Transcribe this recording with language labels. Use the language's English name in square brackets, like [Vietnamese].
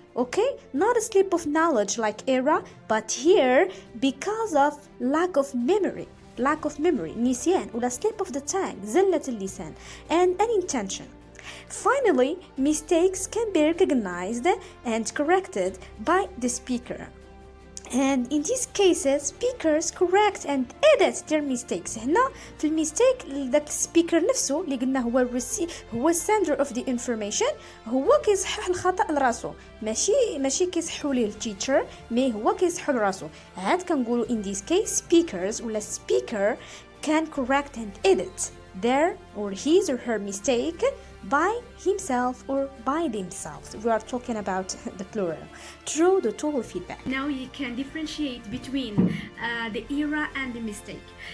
[English] Okay, not a slip of knowledge like error, but here because of lack of memory, [Arabic] نسيان ولا [English] slip of the tongue, [Arabic] زلة اللسان, [English] and unintention. Finally, mistakes can be recognized and corrected by the speaker. And in these cases, speakers correct and edit their mistakes. [Arabic] هنا في الميستيك ذاك السبيكر نفسه اللي قلنا هو [English] sender of the information, [Arabic] هو كيصحح الخطأ لراسو، ماشي كيصححوا ليه التيتشر، مي هو كيصححوا لراسو. عاد كنقولوا [English] in this case speakers ولا speaker can correct and edit their or his or her mistake by himself or by themselves. We are talking about the plural through the total feedback. Now you can differentiate between the error and the mistake.